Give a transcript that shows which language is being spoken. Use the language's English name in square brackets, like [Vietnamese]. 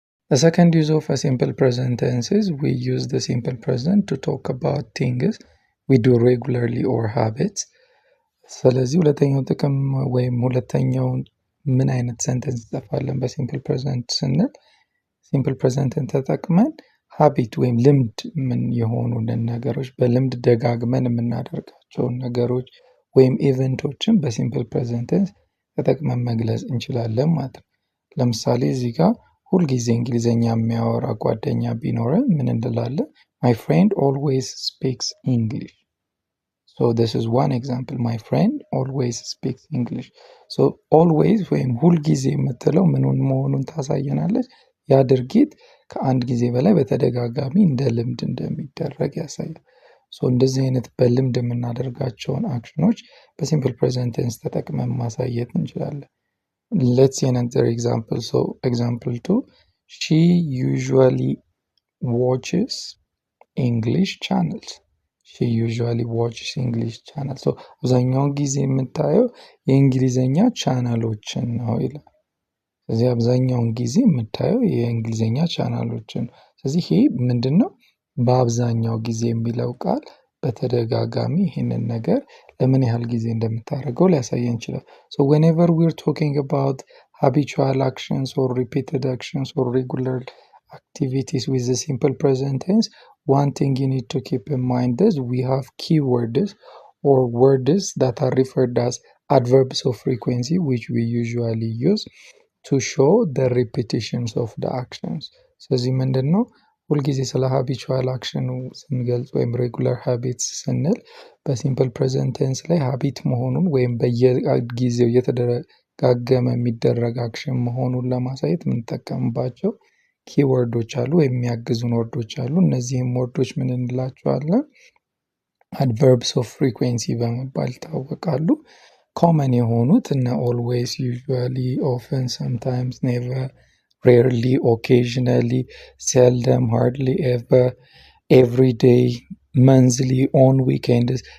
[English] The second use of a simple present tense is we use the simple present to talk about things we do regularly or habits. [Amharic] ስለዚህ ሁለተኛው ጥቅም ወይም ሁለተኛው ምን አይነት ሴንተንስ እንጽፋለን በሲምፕል ፕሬዘንት ስንል ሲምፕል ፕሬዘንትን ተጠቅመን ሃቢት ወይም ልምድ ምን የሆኑ ነገሮች በልምድ ደጋግመን የምናደርጋቸውን ነገሮች ወይም ኢቨንቶችን በሲምፕል ፕሬዘንት ተጠቅመን መግለጽ እንችላለን ማለት ነው. ለምሳሌ እዚህ ጋር ሁልጊዜ እንግሊዘኛ የሚያወራ ጓደኛ ቢኖረን ምን እንላለን? [English] My friend always speaks English. So this is one example. My friend always speaks English. [Amharic] So always ወይም ሁልጊዜ የምትለው ምኑን መሆኑን ታሳየናለች? ያ ድርጊት ከአንድ ጊዜ በላይ በተደጋጋሚ እንደ ልምድ እንደሚደረግ ያሳያል. So እንደዚህ አይነት በልምድ የምናደርጋቸውን አክሽኖች በሲምፕል ፕሬዘንት ቴንስ ተጠቅመን ማሳየት እንችላለን. [English] Let's see another example. So example 2 she usually watches English channels. She usually watches English channels. [Amharic] So አብዛኛውን ጊዜ የምታየው የእንግሊዘኛ ቻናሎችን ነው ይላል. ስለዚህ አብዛኛውን ጊዜ የምታየው የእንግሊዘኛ ቻናሎችን. ስለዚህ ይሄ ምንድነው? በአብዛኛው ጊዜ የሚለው ቃል በተደጋጋሚ ይሄንን ነገር ለምን ያህል ጊዜ እንደምታደርገው ሊያሳየን ይችላል. [English] So whenever we're talking about habitual actions or repeated actions or regular activities with the simple present tense, one thing you need to keep in mind is we have keywords or words that are referred as adverbs of frequency, which we usually use to show the repetitions of the actions. [Amharic] ስለዚህ ምንድን ነው ሁልጊዜ ስለ [English] habitual action [Amharic] ስንገልጽ ወይም [English] regular habits [Amharic] ስንል በሲምፕል ፕሬዘንት ቴንስ ላይ ሀቢት መሆኑን ወይም በየጊዜው እየተደጋገመ የሚደረግ አክሽን መሆኑን ለማሳየት የምንጠቀምባቸው ኪወርዶች አሉ ወይም የሚያግዙን ወርዶች አሉ። እነዚህም ወርዶች ምን እንላቸዋለን? [English] adverbs of frequency [Amharic] በመባል ይታወቃሉ። ኮመን የሆኑት እነ [English] always, usually, often, sometimes, never, rarely, occasionally, seldom, hardly, ever, every day, monthly, on weekends.